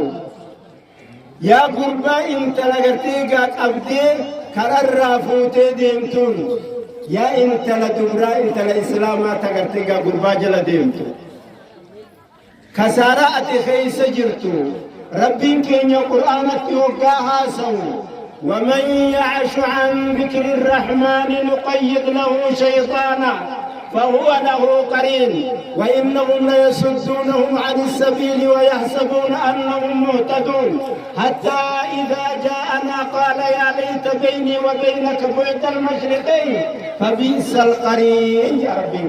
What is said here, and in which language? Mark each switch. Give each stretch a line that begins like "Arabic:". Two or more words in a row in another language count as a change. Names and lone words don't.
Oromo: yaa gurbaa intala gartee gaa qabdee kararraa fuutee deemtuun yaa intala dubraa intala islaamaa ta gartee gaa gurbaa jala deemtu. kasaaraa ati keeysa jirtu rabbiin keenya qur'aanatti hoggaa haasawu
Arabic: ومن يعش عن ذكر الرحمن نقيض له شيطانا فهو له قرين وإنهم ليصدونهم عن السبيل ويحسبون أنهم مهتدون حتى إذا جاءنا قال يا ليت بيني وبينك بعد المشرقين فبئس القرين يا ربك.